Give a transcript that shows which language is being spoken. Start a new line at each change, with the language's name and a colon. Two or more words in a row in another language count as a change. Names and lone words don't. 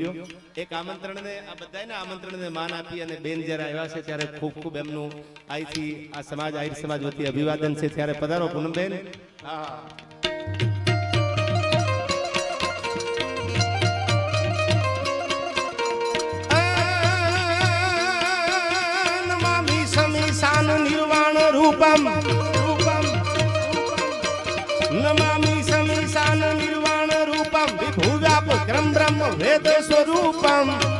Gujarati: એક આમંત્રણને આ બધાને આમંત્રણને માન આપી અને બેન જ્યારે આવ્યા છે ત્યારે ખૂબ ખૂબ એમનું અહીંથી આ સમાજ આહિર સમાજ વતી અભિવાદન છે. ત્યારે પધારો પૂનમબેન. હા
Sanskrit: निर्वाण रूपम नमामि समीशान निर्वाण रूपम विभुव्यापक्रम ब्रह्म वेद स्वरूपम